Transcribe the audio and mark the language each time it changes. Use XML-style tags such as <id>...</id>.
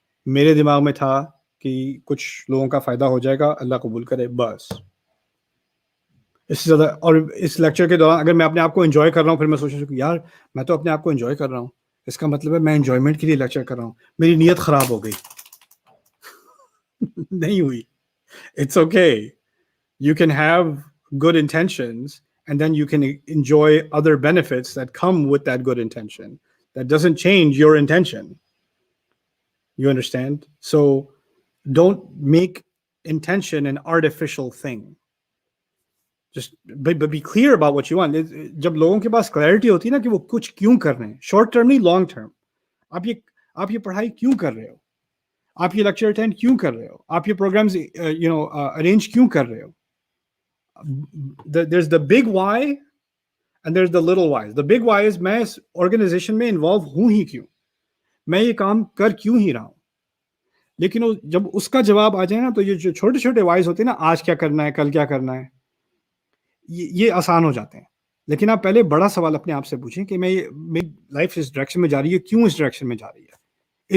<ur>میرے دماغ میں تھا کہ کچھ لوگوں کا فائدہ ہو جائے گا, اللہ قبول کرے, بس. اس سے زیادہ, اور اس لیکچر کے دوران اگر میں اپنے آپ کو انجوائے کر رہا ہوں, پھر میں سوچ رہا ہوں کہ یار میں تو اپنے آپ کو انجوائے کر رہا ہوں, اس کا مطلب ہے میں انجوائمنٹ کے لیے لیکچر کر رہا ہوں, میری نیت خراب ہو گئی. نہیں ہوئی.</ur> <en>It's okay. You can have good intentions, and then you can enjoy other benefits that come with that good intention. That doesn't change your intention. You understand? So don't make intention an artificial thing. Just be clear about what you want.</en> <ur>جب لوگوں کے پاس clarity ہوتی ہے نا کہ وہ کچھ کیوں کر رہے ہیں, شارٹ ٹرم نہیں, لانگ ٹرم. آپ یہ پڑھائی کیوں کر رہے ہو, آپ یہ لیکچر اٹینڈ کیوں کر رہے ہو, آپ یہ پروگرامز ارینج کیوں کر رہے ہو.</ur> <en>There's the big why and there's the little whys. The big why is</en> <ur>میں اس آرگنائزیشن میں انوالو ہوں ہی کیوں, میں یہ کام کر کیوں ہی رہا ہوں. لیکن جب اس کا جواب آ جائے نا, تو یہ جو چھوٹے چھوٹے وائز ہوتے ہیں نا, آج کیا کرنا ہے, کل کیا کرنا ہے, یہ آسان ہو جاتے ہیں. لیکن آپ پہلے بڑا سوال اپنے آپ سے پوچھیں کہ میری لائف اس ڈائریکشن میں جا رہی ہے, کیوں اس ڈائریکشن میں جا رہی ہے.</ur>